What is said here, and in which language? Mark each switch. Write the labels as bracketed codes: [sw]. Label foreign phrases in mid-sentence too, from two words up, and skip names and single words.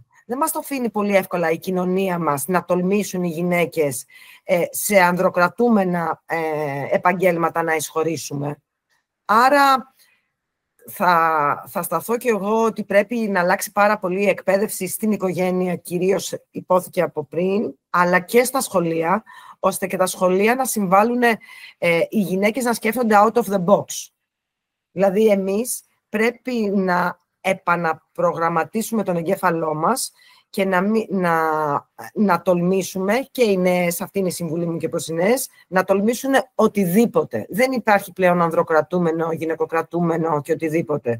[el] Δεν μας το αφήνει πολύ εύκολα η κοινωνία μας να τολμήσουν οι γυναίκες σε ανδροκρατούμενα επαγγέλματα να εισχωρήσουμε. Άρα θα σταθώ και εγώ ότι πρέπει να αλλάξει πάρα πολύ η εκπαίδευση στην οικογένεια, κυρίως υπόθηκε από πριν, αλλά και στα σχολεία, ώστε και τα σχολεία να συμβάλλουν οι γυναίκες να σκέφτονται [en] out of the box. [el] Δηλαδή, εμείς πρέπει να επαναπρογραμματίσουμε τον εγκέφαλό μας και να τολμήσουμε, και οι νέες, αυτή είναι η συμβουλή μου και προς οι νέες, να τολμήσουν οτιδήποτε. Δεν υπάρχει πλέον ανδροκρατούμενο, γυναικοκρατούμενο και οτιδήποτε.